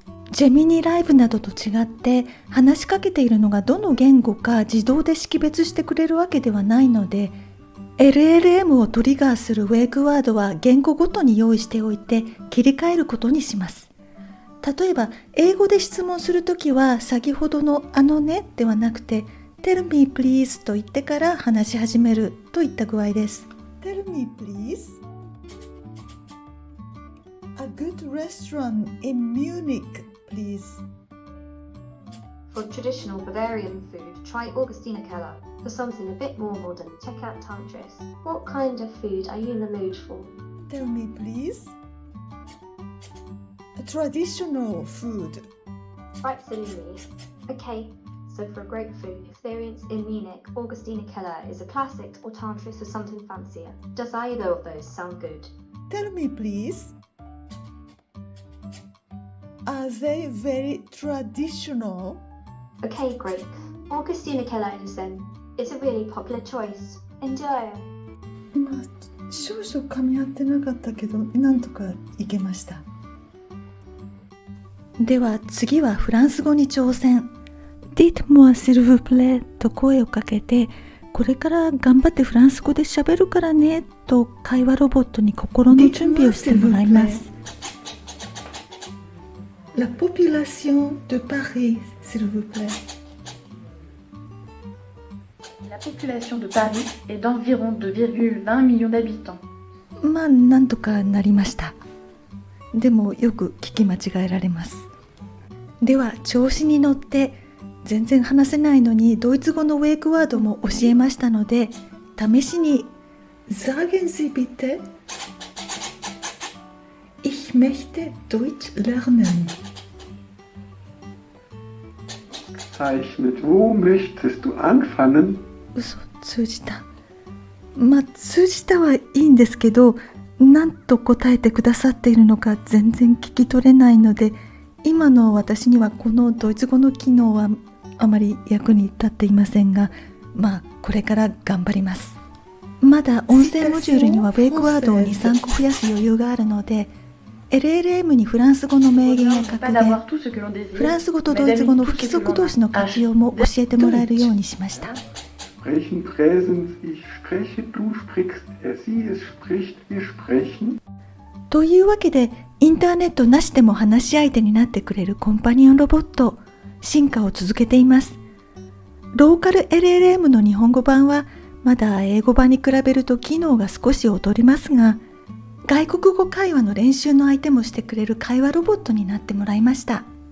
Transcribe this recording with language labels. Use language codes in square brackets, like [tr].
[ja] ジェミニライブなどと違って話しかけているのがどの言語か自動で識別してくれるわけではないので、 LLM をトリガーするウェイクワードは言語ごとに用意しておいて切り替えることにします。例えば英語で質問するときは先ほどのあのねではなくて [en] Tell me please [ja] と言ってから話し始めるといった具合です。 [en] Tell me please A good restaurant in Munich please. For traditional Bavarian food, try Augustina Keller. For something a bit more modern, check out Tantris. What kind of food are you in the mood for? Tell me please A traditional food. Absolutely. Okay, so for a great food experience in Munich, Augustina Keller is a classic or Tantris for something fancier. Does either of those sound good? Tell me please, are they very traditional? Okay, great. Augustina Keller is then. It's a really popular choice. Enjoy! [ja] まあ、少々噛み合ってなかったけど、なんとかいけました。では次はフランス語に挑戦。 [fr] Dites-moi s'il vous plaît [ja] と声をかけて、これから頑張ってフランス語で喋るからねと会話ロボットに心の準備をしてもらいます。 [fr] La population de Paris, s'il vous plaît. La population de Paris est d'environ 2,20 millions d'habitants. [ja] まあなんとかなりました。でもよく聞き間違えられます。では調子に乗って全然話せないのにドイツ語のウェイクワードも教えましたので、試しに [de] Sagen Sie bitte Ich möchte Deutsch lernen. Zeichnet. Wo möchtest du anfangen? [ja] 嘘、通じた。まあ通じたはいいんですけど、何と答えてくださっているのか全然聞き取れないので、今の私にはこのドイツ語の機能はあまり役に立っていませんが、まあこれから頑張ります。まだ音声モジュールにはウェイクワードを 2,3 個増やす余裕があるので、LLM にフランス語の名言や格言、フランス語とドイツ語の不規則動詞の活用も教えてもらえるようにしました。 [de] Sprechen Präsens, ich spreche, du sprichst, er, sie, es spricht, wir sprechen. [ja] というわけでインターネットなしでも話し相手になってくれるコンパニオンロボット、進化を続けています。ローカル LLM の日本語版はまだ英語版に比べると機能が少し劣りますが、外国語会話の練習の相手もしてくれる会話ロボットになってもらいました。